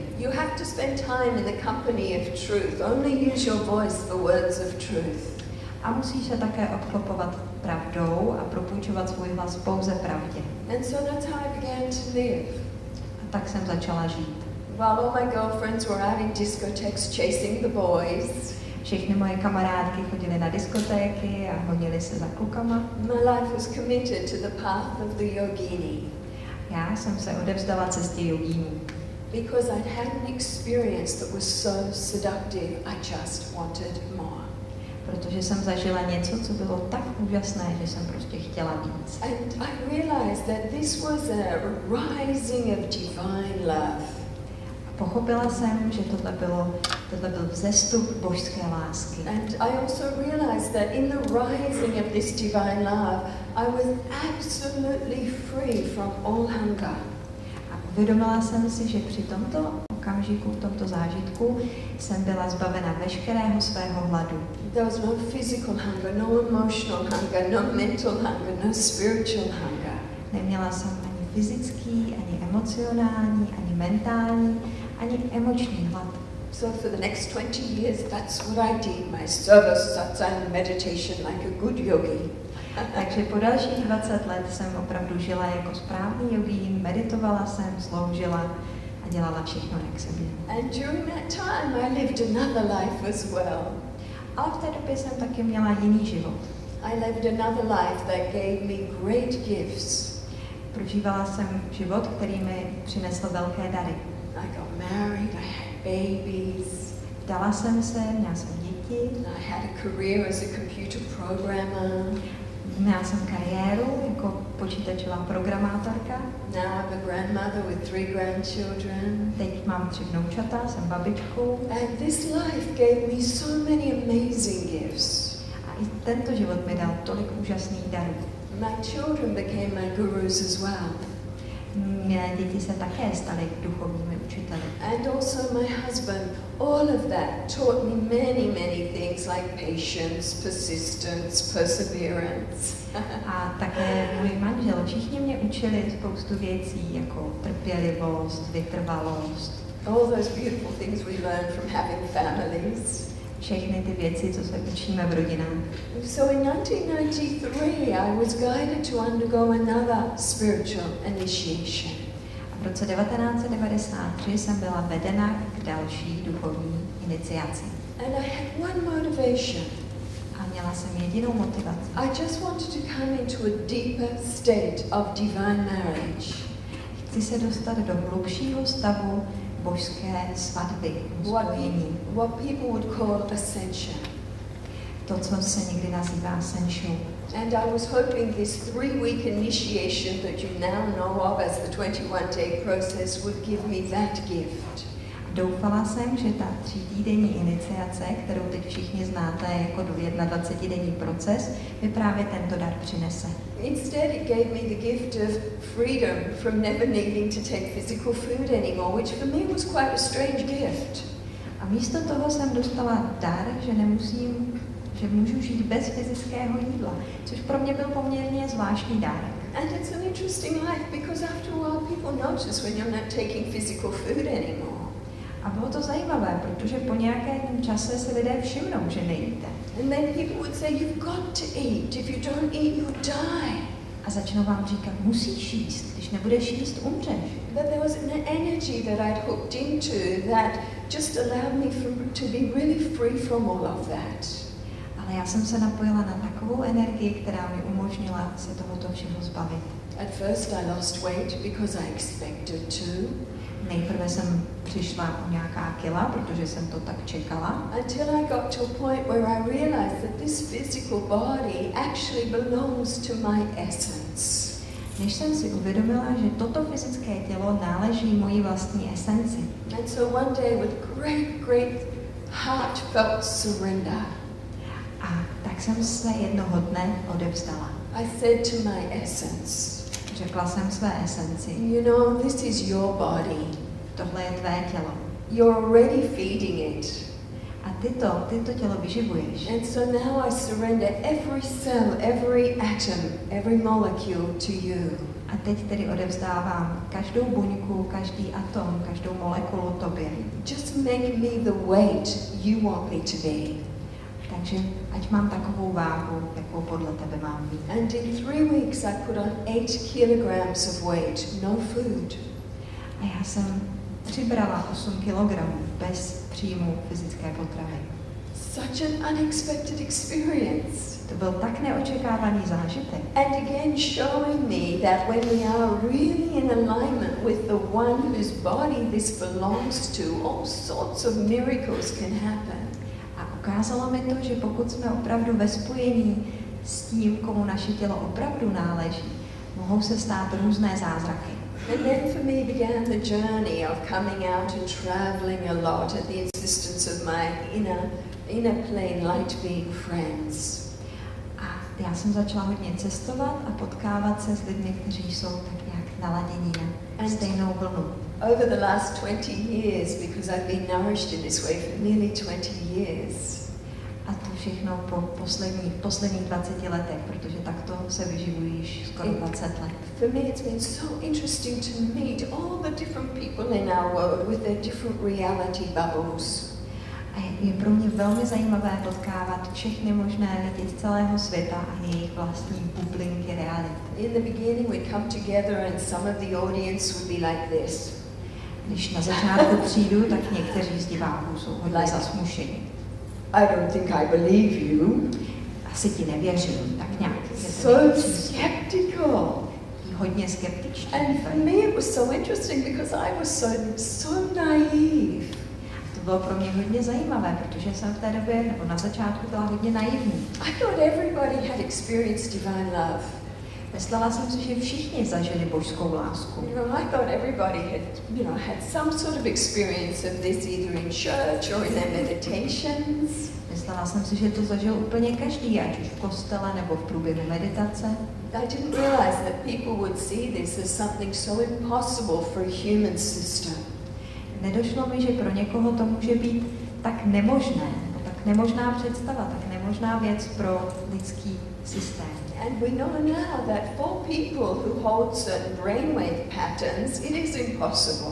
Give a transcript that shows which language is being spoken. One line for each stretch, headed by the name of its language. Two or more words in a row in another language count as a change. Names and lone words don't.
English: You have to spend time in the company of truth. Only use your voice for words of truth.
Czech: A musíš se také obklopovat pravdou a propůjčovat svůj hlas pouze pravdě.
English: And so that's how I began to live.
Czech: A tak jsem začala žít.
English: While all my girlfriends were out in discotheques chasing the boys,
Czech: Všechny moje kamarádky chodily na diskotéky a honily se za klukama.
English: my life was committed to the path of the yogini.
Czech: Já jsem se odevzdala cestě jogínů.
English: Because I'd had an experience that was so seductive, I just wanted more.
Czech: Protože jsem zažila něco, co bylo tak úžasné, že jsem prostě chtěla víc.
English: And I realized that this was a rising of divine love.
Czech: A pochopila jsem, že tohle byl vzestup božské lásky.
English: And I also realized that in the rising of this divine love, I was absolutely free from all hunger.
Czech: A uvědomila jsem si, že při tomto okamžiku, v tomto zážitku, jsem byla zbavena veškerého svého hladu.
English: There was no physical hunger, no emotional hunger, no mental hunger, no spiritual hunger.
Czech: Neměla jsem ani fyzický, ani emocionální, ani mentální, ani emoční hlad.
English: So for the next 20 years, that's what I did. My service, satsang, meditation, like a good yogi.
Czech: Takže po dalších 20 let jsem opravdu žila jako správný jogín, meditovala jsem, sloužila a dělala všechno, jak jsem měla.
English: And during that time, I lived another life as well.
Czech: Ale v té době jsem taky měla jiný život.
English: I lived another life that gave me great gifts.
Czech: Prožívala jsem život, který mi přinesl velké dary.
English: I got married, I had babies.
Czech: Vdala jsem se, měla jsem děti.
English: I had a career as a computer programmer.
Czech: Měla jsem kariéru jako počítačová programátorka.
English: Now I'm a grandmother with 3 grandchildren.
Czech: Teď mám 3 vnoučata, jsem babičkou.
English: And this life gave me so many amazing gifts.
Czech: A i tento život mi dal tolik úžasných darů.
English: My children became my gurus as well.
Czech: Mé děti se také staly duchovními učiteli.
English: And also my husband, all of that taught me many, many things like patience, persistence, perseverance.
Czech: A také můj manžel, všichni mě učili spoustu věcí, jako trpělivost, vytrvalost.
English: All those beautiful things we learn from having families.
Czech: Všechny ty věci, co se učíme v rodinách.
English: So in 1993, I was guided to undergo another spiritual initiation.
Czech: A v roce 1993 jsem byla vedena k další duchovní iniciaci.
English: And I had one motivation.
Czech: A měla jsem jedinou motivaci.
English: I just wanted to come into a deeper state of divine marriage.
Czech: Chci se dostat do hlubšího stavu božské svatby, spojení.
English: What people would call ascension.
Czech: To, co se někdy nazývá ascension.
English: And I was hoping this 3-week initiation that you now know of as the 21-day process would give me that gift.
Czech: Doufala jsem, že ta 3týdenní iniciace, kterou teď všichni znáte jako 21denní proces, mi právě tento dar přinese.
English: Instead, it gave me the gift of freedom from never needing to take physical food anymore, which for me was quite a strange gift.
Czech: A místo toho jsem dostala dar, že můžu žít bez fyzického jídla, což pro mě byl poměrně zvláštní dárek.
English: And it's an interesting life because after a while people notice when you're not taking physical food anymore.
Czech: A bylo to zajímavé, protože po nějakém čase si lidé všimnou, že nejíte.
English: And then people would say, you've got to eat. If you don't eat, you die.
Czech: A začnou vám říkat, musíš jíst, když nebudeš jíst, umřeš.
English: But there was an energy that I'd hooked into that just allowed me to be really free from all of that.
Czech: Ale já jsem se napojila na takovou energii, která mi umožnila se tohoto všeho zbavit.
English: At first I lost weight because I expected to.
Czech: Nejprve jsem přišla o nějaká kila, protože jsem to tak čekala.
English: Until I got to a point where I realized that this physical body actually belongs to my essence.
Czech: Než jsem si uvědomila, že toto fyzické tělo náleží mojí vlastní esenci.
English: And so one day with great heartfelt surrender,
Czech: A tak jsem se jednoho dne odevzdala.
English: I said to my essence,
Czech: Řekla jsem své esenci,
English: you know, this is your body.
Czech: tohle je tvé tělo.
English: You're already feeding it.
Czech: A ty to tělo vyživuješ.
English: And so now I surrender every cell, every atom, every molecule to you.
Czech: A teď tedy odevzdávám každou buňku, každý atom, každou molekulu tobě.
English: Just make me the weight you want me to be.
Czech: Takže ať mám takovou váhu, jakou podle tebe mám mít.
English: And in 3 weeks I put on 8 kilograms of weight, no food.
Czech: A já jsem přibrala 8 kilogramů bez příjmu fyzické potravy.
English: Such an unexpected experience.
Czech: To byl tak neočekávaný zážitek.
English: And again showing me that when we are really in alignment with the one whose body this belongs to, all sorts of miracles can happen.
Czech: A ukázalo mi to, že pokud jsme opravdu ve spojení s tím, komu naše tělo opravdu náleží, mohou se stát různé zázraky.
English: And then for me began the journey of coming out and traveling a lot at the insistence of my inner plane light being friends.
Czech: A já jsem začala hodně cestovat a potkávat se s lidmi, kteří jsou tak nějak naladění na stejnou vlnu.
English: Over the last 20 years, because I've been nourished in this way for nearly 20 years.
Czech: A to všechno po posledních 20 letech, protože takto se vyživují již skoro 20 let.
English: For me it's been so interesting to meet all the different people in our world with their different reality bubbles.
Czech: A je pro mě velmi zajímavé potkávat všechny možné lidi z celého světa a jejich vlastní bublinky reality.
English: In the beginning we come together and some of the audience would be like this.
Czech: Když na začátku přijdu, tak někteří z diváků jsou hodně zasmušení.
English: I don't think I believe you.
Czech: Asi ti nevěřím, tak nějak.
English: So skeptical.
Czech: Hodně skeptičtí.
English: And for me it was so interesting because I was so naive.
Czech: To bylo pro mě hodně zajímavé, protože jsem v té době, nebo na začátku byla hodně naivní.
English: I thought everybody had experienced divine love.
Czech: Myslela jsem si, že všichni zažili božskou lásku.
English: You know, I thought everybody had some sort of experience of this either in church or in their meditations.
Czech: Myslela jsem si, že to zažil úplně každý, ať už v kostele nebo v průběhu meditace.
English: I didn't realize that people would see this as something so impossible for a human system.
Czech: Nedošlo mi, že pro někoho to může být tak nemožné, nebo tak nemožná představa, tak nemožná věc pro lidský systém.
English: And we know now that for people who hold certain brainwave patterns, it is impossible.